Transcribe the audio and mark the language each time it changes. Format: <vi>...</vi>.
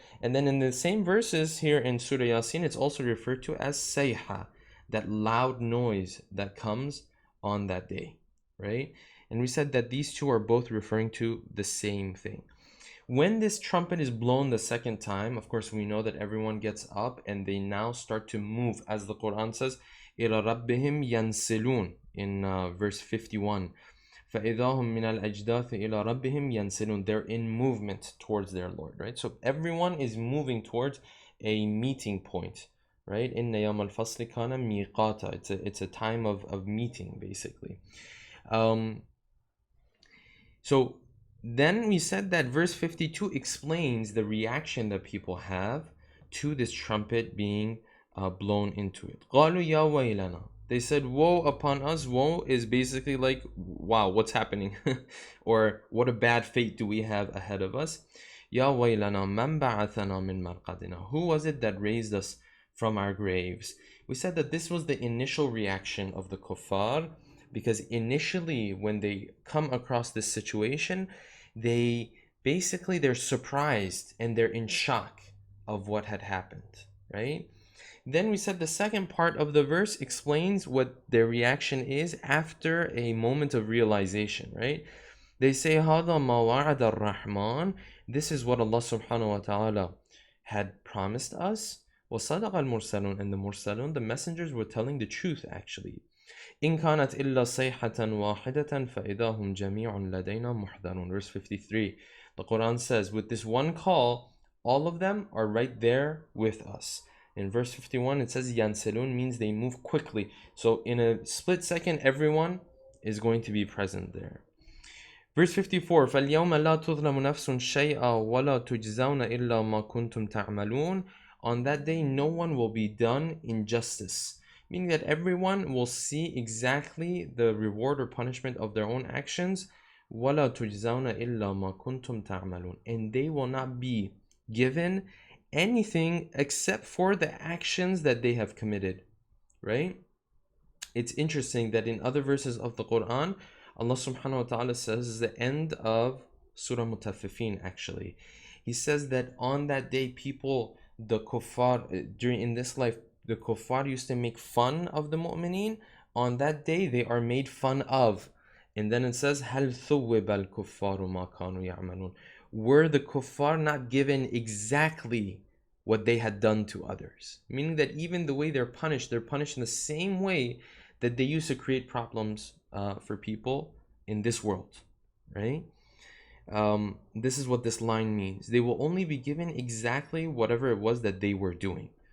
<en>And then in the same verses here in Surah Yaseen, it's also referred to as sayha, that loud noise that comes on that day, right? And we said that these two are both referring to the same thing. When this trumpet is blown the second time, of course, we know that everyone gets up and they now start to move. As the Quran says,</en> <ar>إِلَى رَبِّهِمْ يَنْسِلُونَ</ar> <en>in verse 51.</en> <ar>فَإِذَا هُمْ مِنَ الْأَجْدَاثِ إِلَى رَبِّهِمْ يَنْسِلُونَ.</ar> <en>They're in movement towards their Lord, right? So everyone is moving towards a meeting point, right?</en> <ar>إِنَّ يَوْمَ الْفَصْلِ كَانَ مِيقَاتًا.</ar> <en>It's a time of meeting, basically. So then we said that verse 52 explains the reaction that people have to this trumpet being blown into it.</en> <ar>قَالُوا يَا وَيْلَنَا.</ar> <en>They said, woe upon us. Woe is basically like, wow, what's happening? Or what a bad fate do we have ahead of us?</en> <ar>يَا وَيْلَنَا مَنْ بَعَثَنَا مِنْ مَرْقَدِنَا.</ar> <en>Who was it that raised us from our graves? We said that this was the initial reaction of the kuffar, because initially when they come across this situation, they're surprised and they're in shock of what had happened, right? Then we said the second part of the verse explains what their reaction is after a moment of realization, right? They say,</en> <ar>هَذَا مَا وَعَدَ الرَّحْمَنِ.</ar> <en>This is what Allah subhanahu wa ta'ala had promised us.</en> <ar>وَصَدَقَ الْمُرْسَلُونَ.</ar> <en>And the mursalun, the messengers, were telling the truth actually.</en> <ar>إِن كَانَتْ إِلَّا صَيْحَةً وَاحِدَةً فَإِذَا هُمْ جَمِيعٌ لَدَيْنَا مُحْضَرُونَ.</ar> <en>Verse 53. The Quran says, with this one call, all of them are right there with us. In verse 51, it says yansilun, means they move quickly. So in a split second, everyone is going to be present there. Verse 54,</en> <ar>فَالْيَوْمَ لَا تُظْلَمُ نَفْسٌ شَيْئًا وَلَا تُجْزَوْنَ إِلَّا مَا كُنْتُمْ تَعْمَلُونَ.</ar> <en>On that day, no one will be done injustice, meaning that everyone will see exactly the reward or punishment of their own actions.</en> <ar>وَلَا تُجْزَوْنَ إِلَّا مَا كُنْتُمْ تَعْمَلُونَ.</ar> <en>And they will not be given anything except for the actions that they have committed, right? It's interesting that in other verses of the Quran, Allah subhanahu wa ta'ala says, the end of Surah Mutaffifin actually, He says that on that day people, the kuffar, in this life, the kuffar used to make fun of the mu'mineen. On that day they are made fun of. And then it says,</en> <ar>هَلْ ثُوِّبَ الْكُفَّارُ مَا كَانُوا يَعْمَلُونَ.</ar> <en>Were the kuffar not given exactly what they had done to others? Meaning that even the way they're punished in the same way that they used to create problems for people in this world, right? This is what this line means. They will only be given exactly whatever it was that they were doing.</en>